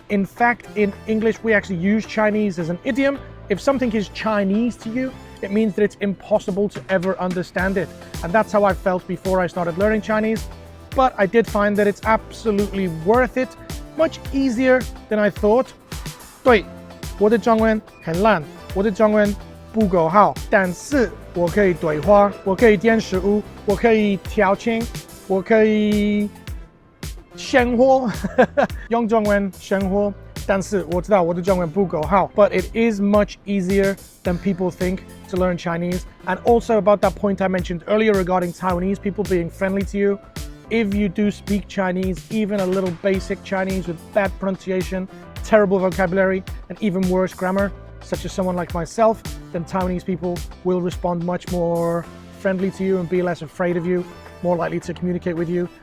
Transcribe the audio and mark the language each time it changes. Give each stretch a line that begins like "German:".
English: In fact, in English, we actually use Chinese as an idiom. If something is Chinese to you, it means that it's impossible to ever understand it. And that's how I felt before I started learning Chinese. But I did find that it's absolutely worth it, much easier than I thought.
Chinese: 对，我的中文很烂，我的中文不够好，但是我可以对话，我可以点食物，我可以调情，我可以生活，用中文生活。但是我知道我的中文不够好，
English: but it is much easier than people think to learn Chinese. And also about that point I mentioned earlier regarding Taiwanese people being friendly to you. If you do speak Chinese, even a little basic Chinese with bad pronunciation, terrible vocabulary, and even worse grammar, such as someone like myself, then Taiwanese people will respond much more friendly to you and be less afraid of you, more likely to communicate with you.